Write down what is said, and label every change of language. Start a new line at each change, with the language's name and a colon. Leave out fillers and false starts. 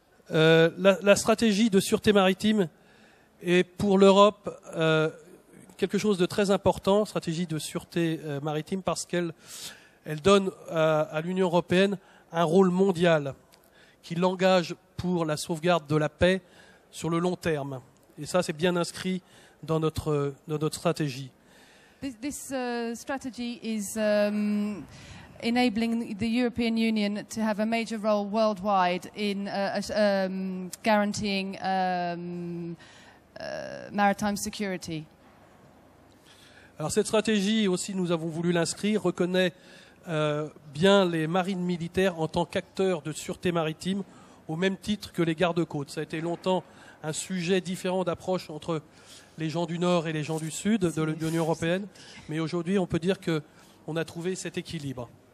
French: La stratégie de sûreté maritime est pour l'Europe quelque chose de très important, stratégie de sûreté maritime, parce qu'elle donne à l'Union européenne un rôle mondial qui l'engage pour la sauvegarde de la paix sur le long terme. Et ça, c'est bien inscrit dans notre stratégie.
English: This strategy is enabling the European Union to have a major role worldwide in guaranteeing maritime security.
French: Alors cette stratégie aussi, nous avons voulu l'inscrire, reconnaît bien les marines militaires en tant qu'acteurs de sûreté maritime au même titre que les gardes-côtes. Ça a été longtemps un sujet différent d'approche entre les gens du Nord et les gens du Sud de l'Union européenne, mais aujourd'hui on peut dire qu'on a trouvé cet équilibre.